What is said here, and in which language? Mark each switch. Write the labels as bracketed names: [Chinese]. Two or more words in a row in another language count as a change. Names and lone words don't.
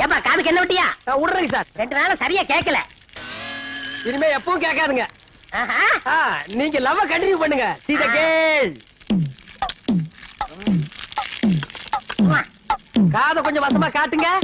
[Tamil] காதுக்கு என்ன விட்டியா? விடுறேங்க சார். 2 நாளா சரியா கேட்கல. இனிமே எப்பவும் கேட்காதுங்க. ஆஹா. நீங்க [English] love continue [Tamil] பண்ணுங்க. [English] See the girl. [Tamil] காதை கொஞ்சம் வசமா காட்டுங்க.